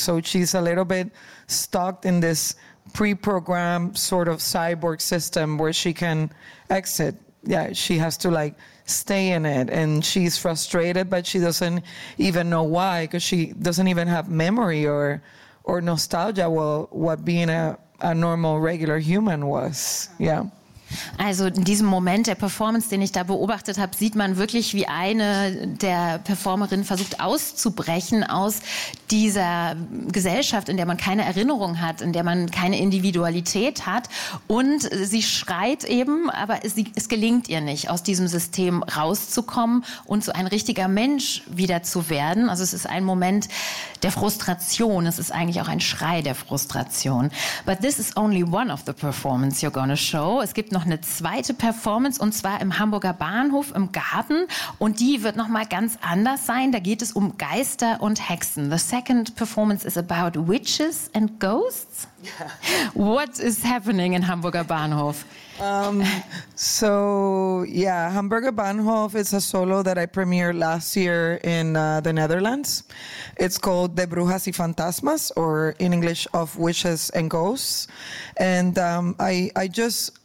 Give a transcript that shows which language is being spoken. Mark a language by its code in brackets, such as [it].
[en] So she's a little bit stuck in this pre-programmed sort of cyborg system where she can exit. Yeah, she has to like stay in it, and she's frustrated, but she doesn't even know why, because she doesn't even have memory or nostalgia, well, what being a normal, regular human was. Yeah. [de] Also in diesem Moment der Performance, den ich da beobachtet habe, sieht man wirklich, wie eine der Performerinnen versucht auszubrechen aus dieser Gesellschaft, in der man keine Erinnerung hat, in der man keine Individualität hat. Und sie schreit eben, aber es gelingt ihr nicht, aus diesem System rauszukommen und so ein richtiger Mensch wieder zu werden. Also es ist ein Moment der Frustration. Es ist eigentlich auch ein Schrei der Frustration. [en] But this is only one of the performance you're gonna show. [de] Es gibt noch eine zweite Performance, und zwar im Hamburger Bahnhof im Garten, und die wird nochmal ganz anders sein. Da geht es um Geister und Hexen. [en] The second performance is about witches and ghosts. Yeah. What is happening in Hamburger Bahnhof? Hamburger Bahnhof is a solo that I premiered last year in the Netherlands. It's called De Brujas y Fantasmas, or in English, Of Witches and Ghosts. And I just